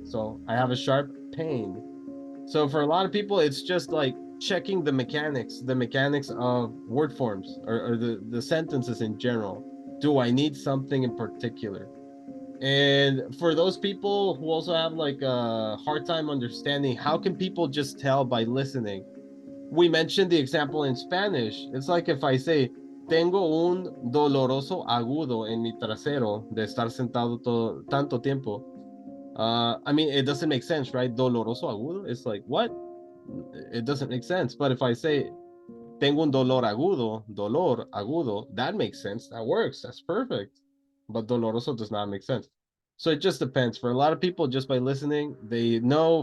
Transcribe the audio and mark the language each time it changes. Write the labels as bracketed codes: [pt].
[en] So I have a sharp pain. So for a lot of people, it's just like checking the mechanics of word forms, or the sentences in general. Do I need something in particular? And for those people who also have like a hard time understanding, how can people just tell by listening? We mentioned the example in Spanish. It's like if I say, [es] tengo un doloroso agudo en mi trasero de estar sentado tanto tiempo. [en] I mean, it doesn't make sense, right? [es] Doloroso agudo. [en] It's like, what? It doesn't make sense. But if I say, [es] tengo un dolor agudo, [en] that makes sense. That works. That's perfect. But doloroso does not make sense. So it just depends. For a lot of people, just by listening, they know.